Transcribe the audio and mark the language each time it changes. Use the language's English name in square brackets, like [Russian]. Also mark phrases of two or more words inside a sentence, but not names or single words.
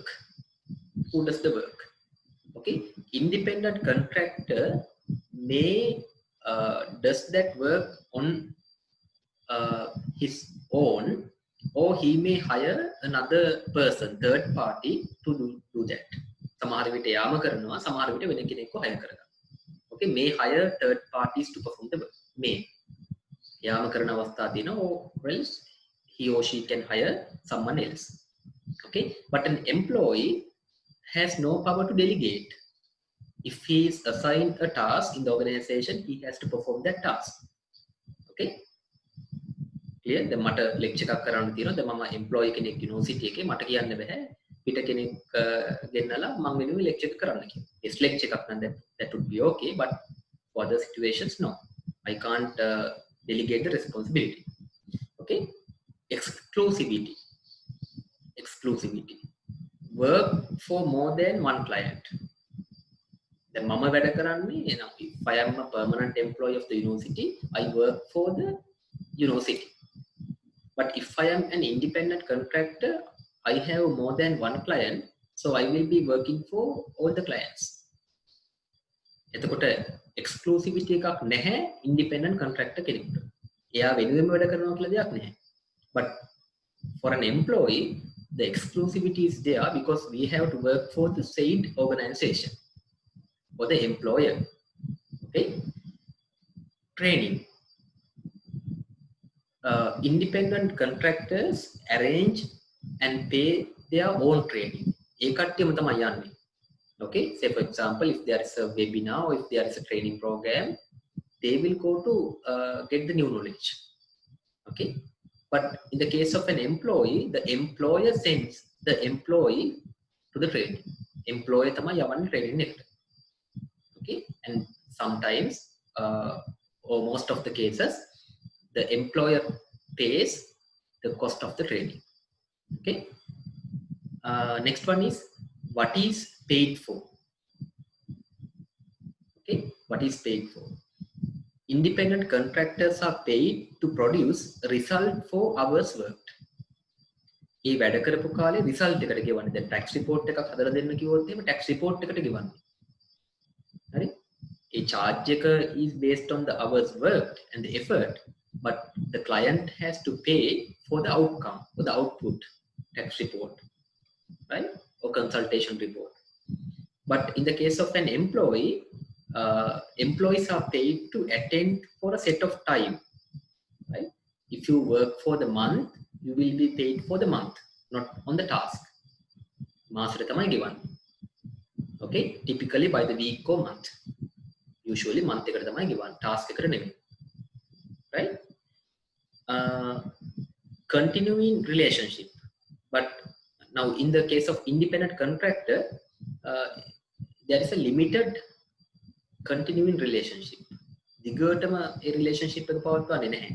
[English] Who does the work? Okay, independent contractor may does that work on his own, or he may hire another person, third party, to do that. [Sinhala] සමහර විට යාම කරනවා, සමහර විට වෙන කෙනෙක්ව hire කරගන්නවා. [English] Okay, may hire third parties to perform the work. [Sinhala] May යාම කරන අවස්ථා තියෙනවා, [English] or else he or she can hire someone else. Okay, but an employee has no power to delegate. If he is assigned a task in the organization, he has to perform that task. Okay, clear? [Sinhala] දැන් මට lecture එකක් කරන්න තියෙනවා. දැන් මම employee කෙනෙක් university එකේ, මට කියන්න බෑ පිට කෙනෙක් ගෙන්නලා මම වෙනුවෙන් lecture එක කරන්න කියලා. [English] Yes, [Sinhala] lecture එකක් නම් [English] that would be okay, but for other situations no. I can't delegate the responsibility. Okay, exclusivity. Work for more than one client. [Sinhala] දැන් මම වැඩ කරන්නේ, [English] if I am a permanent employee of the university, I work for the university. But if I am an independent contractor, I have more than one client, so I will be working for all the clients. [Sinhala] එතකොට exclusivity එකක් නැහැ [English] independent contractor [Sinhala] කෙනෙකුට. එයා වෙනුවෙන්ම වැඩ කරනවා කියලා දෙයක් නැහැ. [English] But for an employee, the exclusivity is there because we have to work for the said organization or the employer. Okay, training. Independent contractors arrange and pay their own training. [Sinhala] ඒ කට්ටියම තමයි යන්නේ. [English] Okay, say for example, if there is a webinar or if there is a training program, they will go to get the new knowledge. Okay, but in the case of an employee, the employer sends the employee to the training. [Sinhala] Employer තමයි යවන්නේ training එකට. [English] Okay, and sometimes or most of the cases, the employer pays the cost of the training. Okay, next one is what is paid for. Okay, what is paid for? Independent contractors are paid to produce a result for hours worked. [Sinhala] ඒ වැඩ කරපු කාලේ result එකට ගෙවන්නේ. දැන් [English] tax report [Sinhala] එකක් හදලා දෙන්න කිව්වොත් එහෙම [English] tax report [Sinhala] එකට ගෙවන්නේ. හරි? ඒ charge එක [English] is based on the hours worked and the effort, but the client has to pay for the outcome, for the output, tax report, right? Or consultation report. But in the case of an employee, employees are paid to attend for a set of time, right? If you work for the month, you will be paid for the month, not on the task. [Sinhala] මාසෙට තමයි ගෙවන්නේ. [English] Okay, typically by the week or month. Usually month [Sinhala] එකට තමයි ගෙවන්නේ, task එකට නෙමෙයි. [English] Right? Continuing relationship. But now in the case of independent contractor, there is a limited continuing relationship. [Sinhala] දිගටම ඒ relationship එක පවත්වන්නේ නැහැ.